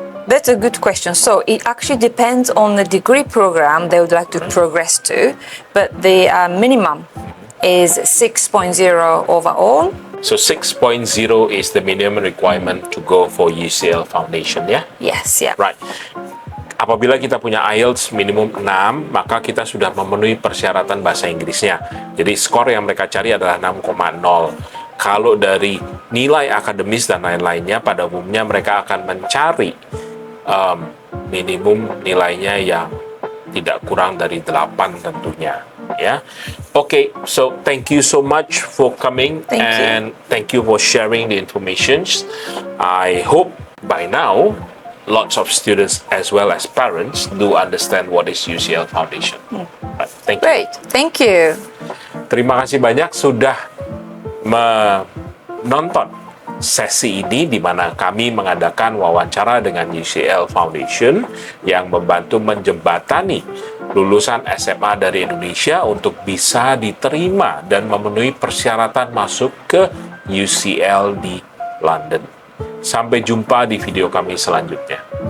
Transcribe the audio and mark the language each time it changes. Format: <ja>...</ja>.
<en>That's a good question. So it actually depends on the degree program they would like to progress to, but the minimum is 6.0 overall. So 6.0 is the minimum requirement to go for UCL Foundation, yeah? Yes, yeah. Right.</en> <id>Apabila kita punya IELTS minimum 6, maka kita sudah memenuhi persyaratan bahasa Inggrisnya. Jadi skor yang mereka cari adalah 6,0. Kalau dari nilai akademis dan lain-lainnya, pada umumnya mereka akan mencari minimum nilainya yang tidak kurang dari 8 tentunya. Ya, okay.</id> <en>So thank you so much for coming and thank you for sharing the information. I hope by now lots of students as well as parents do understand what is UCL Foundation. Right, thank you. Great, thank you.</en> <id>Terima kasih banyak sudah menonton sesi ini di mana kami mengadakan wawancara dengan UCL Foundation yang membantu menjembatani lulusan SMA dari Indonesia untuk bisa diterima dan memenuhi persyaratan masuk ke UCL di London. Sampai jumpa di video kami selanjutnya.</id>